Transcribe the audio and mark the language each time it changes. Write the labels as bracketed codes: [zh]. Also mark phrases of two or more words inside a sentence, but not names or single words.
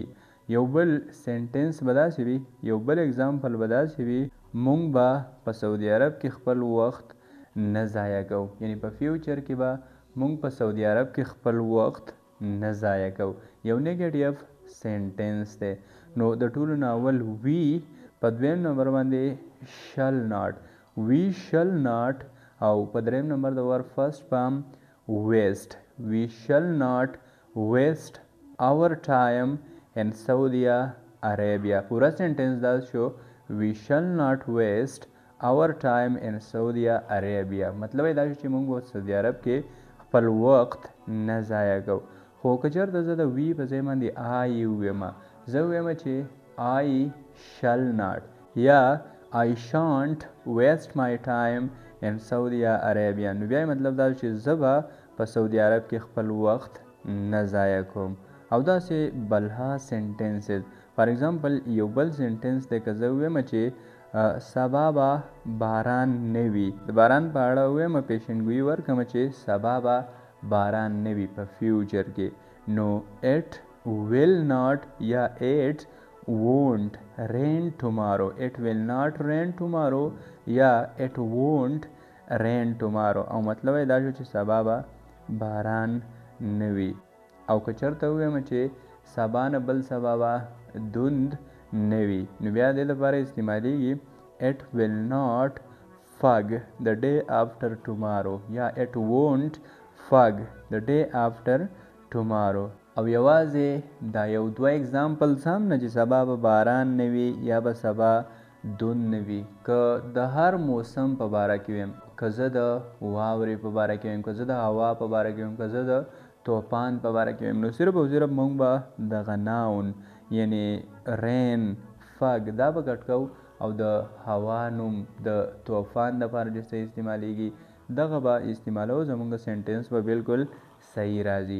[ps] یو بل سنټنس به داسې وي، یو بل اگزامپل به داسې وي مونږ به په سعودي عرب کې خپل وخت نه ضایع کوو، یعنی په فیوچر کې به مونږ په سعودي عرب کې خپل وخت نه ضایع کوو. یو [en] negative sentence [ps] دی. نو د ټولو ناول وی په دویم نمبر باندې [en] shall not, we shall not, [ps] او په دریم نمبر د [en] verb first form waste, we shall not waste our time in Saudi Arabia. [ps] پورا سنټنس دا شو [en] we shall not waste our time in Saudi Arabia. [ps] مطلب دا شو چې موږ په سعودي عرب کې خپل وخت نه ضایع کوو. خو که چېرته زه د وی په ځای باندې آی ووایم، زه ووایم چې [en] I shall not [ps] یا [en] I shan't waste my time in Saudi Arabia [ps] نو بیا مطلب دا چې زه به په سعودي عرب کې خپل وخت نه ضایع کوم. او داسې بلها سنټنسز. [en] for example [ps] یو بل سنټنس دی که زه ووایم چې سبا به باران نه وي، د باران په اړه ووایم پیشنګویي ورکړم چې سبا به باران نه وي په فیوچر کې نو [en] it will not [ps] یا [en] it won't rain tomorrow. It will not rain tomorrow یا it won't rain tomorrow. [ps] او مطلب دا شو چې سبا به باران نه وي. او که چېرته ووایم چې سبا نه بل سبا به دوند نه وي نو بیا دې لپاره استعمالیږي [en] it will not fog the day after tomorrow [ps] یا [en] it won't fog the day after tomorrow. [ps] او یوازې دا یو دوه اگزامپلز هم نه چې سبا به باران نه وي یا به سبا دوند نه وي. که د هر موسم په باره کې ویم، که زه د واورې په باره کې ویم، که زه د هوا په باره کې ویم، که زه د طوفان په باره کې ویم، نو صرف او صرف موږ به دغه ناون یعنی [en] rain fog [ps] دا به ګډ کوو او د هوا نوم د طوفان دپاره چې څه استعمالیږي دغه به استعمالو، زموږ سنټنس به بالکل صحیح راځي.